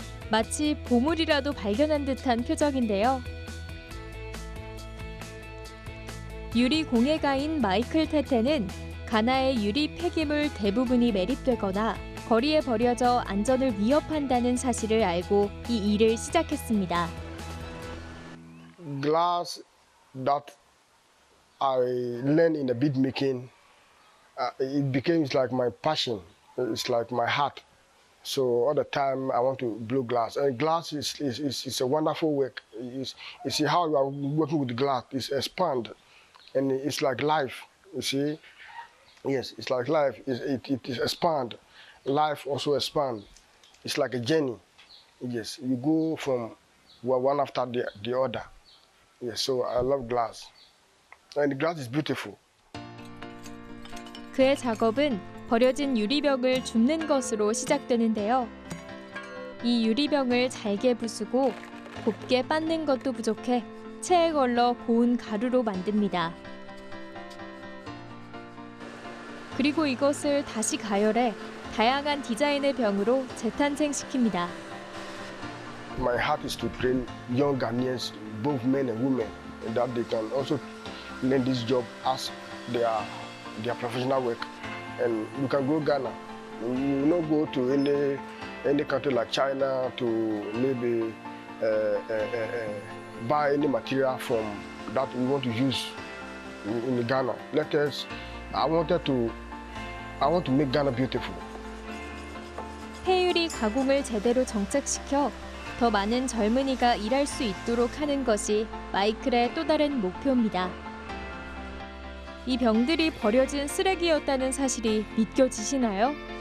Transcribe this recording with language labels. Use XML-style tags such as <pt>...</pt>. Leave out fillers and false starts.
<ko>마치 보물이라도 발견한 듯한 표정인데요. 유리 공예가인 마이클 테테는 가나의 유리 폐기물 대부분이 매립되거나 거리에 버려져 안전을 위협한다는 사실을 알고 이 일을 시작했습니다.</ko> <en>Glass that I learned in the bead making, it became like my passion. It's like my heart. So all the time I want to blow glass. And glass is a wonderful work. You see how you are working with glass. It's expand, and it's like life. You see, yes, it's like life. It is expand. Life also expand. It's like a journey. Yes, you go from one after the other. Yes, so I love glass. And the glass is beautiful.</en> <ko>그의 작업은 버려진 유리병을 줍는 것으로 시작되는데요. 이 유리병을 잘게 부수고 곱게 빻는 것도 부족해 체에 걸러 고운 가루로 만듭니다. 그리고 이것을 다시 가열해 다양한 디자인의 병으로 재탄생시킵니다.</ko> <en>My heart is to train young Ghanaians, both men and women, that they can also learn this job as their professional work. And you can go Ghana. You not go to any country like China to maybe buy any material from that we want to use in Ghana. I want to make Ghana beautiful.</en> <ko>폐유리 가공을 제대로 정착시켜 더 많은 젊은이가 일할 수 있도록 하는 것이 마이클의 또 다른 목표입니다. 이 병들이 버려진 쓰레기였다는 사실이 믿겨지시나요?</ko>